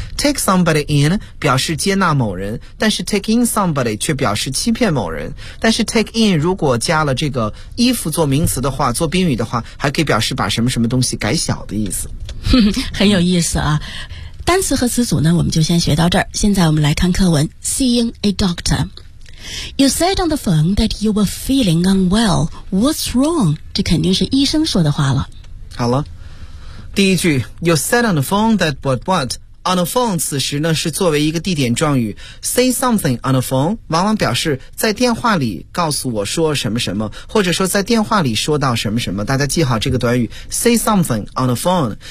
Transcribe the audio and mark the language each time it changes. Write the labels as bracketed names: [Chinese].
[English] take somebody in [Chinese] 表示接纳某人，但是 [English] take in somebody [Chinese] 却表示欺骗某人。但是 [English] take in [Chinese] 如果加了这个 if 做名词的话，做宾语的话，还可以表示把什么什么东西改小的意思。很有意思啊。单词和词组呢，我们就先学到这儿。现在我们来看课文 [English] Seeing a doctor。 You said on the phone that you were feeling unwell. What's wrong? [Chinese] 这肯定是医生说的话了。好了，第一句 [English] You said on the phone [Chinese] that what on the phone 此时呢是作为一个地点状语， [English] say something on the phone [Chinese] 往往表示在电话里告诉我说什么什么，或者说在电话里说到什么什么。大家记好这个短语 say something on the phone。